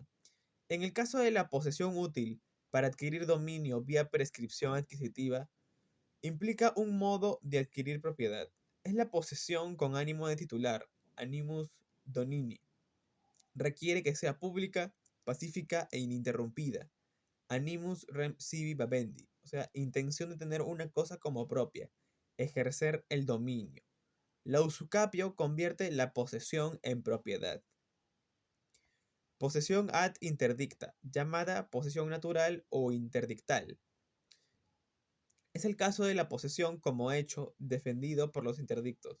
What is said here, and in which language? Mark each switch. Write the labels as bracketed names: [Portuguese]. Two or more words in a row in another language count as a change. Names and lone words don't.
[Spanish] En el caso de la posesión útil para adquirir dominio vía prescripción adquisitiva, implica un modo de adquirir propiedad. Es la posesión con ánimo de titular, [Latin] animus donini. [Spanish] Requiere que sea pública, pacífica e ininterrumpida. [Latin] Animus rem sibi babendi, [Spanish] o sea, intención de tener una cosa como propia, ejercer el dominio. La usucapio convierte la posesión en propiedad. Posesión [Latin] ad interdicta, [Spanish] llamada posesión natural o interdictal. Es el caso de la posesión como hecho defendido por los interdictos.